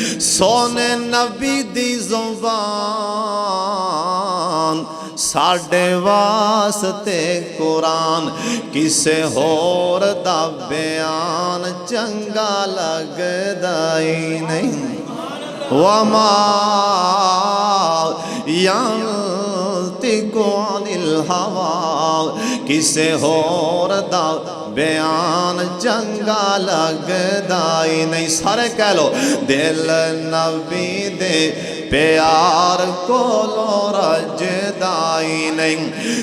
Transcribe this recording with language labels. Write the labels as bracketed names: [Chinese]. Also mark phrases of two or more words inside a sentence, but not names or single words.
[Punjabi] سوہنے نبی دی زبان ساڈے واسطے قرآن کسے ہور دا بیان چنگا لگدائی نہیں. [Arabic] وما ينطق عن الهوى [Punjabi] کسے ہور دا بیان چنگا لگدا ہی نہیں. سارے کہہ لو دل نبی دے پیار کولوں رجدا ہی نہیں.